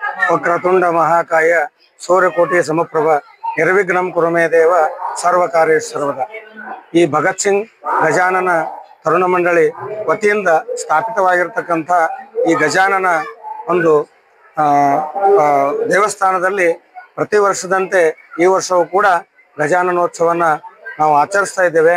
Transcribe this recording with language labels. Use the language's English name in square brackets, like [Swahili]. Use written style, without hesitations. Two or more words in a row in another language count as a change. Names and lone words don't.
[Sanskrit] ವಕ್ರತುಂಡ ಮಹಾಕಾಯ ಸೂರ್ಯಕೋಟಿ ಸಮಪ್ರಭ ನಿರ್ವಿಘ್ನಂ ಕುರುಮೇ ದೇವ ಸರ್ವಕಾರ್ಯೇಷು ಸರ್ವದಾ. [Kannada] ಈ ಭಗತ್ ಸಿಂಗ್ ಗಜಾನನ ತರುಣ ಮಂಡಳಿ ವತಿಯಿಂದ ಸ್ಥಾಪಿತವಾಗಿರ್ತಕ್ಕಂಥ ಈ ಗಜಾನನ ಒಂದು ದೇವಸ್ಥಾನದಲ್ಲಿ ಪ್ರತಿ ವರ್ಷದಂತೆ ಈ ವರ್ಷವೂ ಕೂಡ ಗಜಾನನೋತ್ಸವನ ನಾವು ಆಚರಿಸ್ತಾ ಇದ್ದೇವೆ.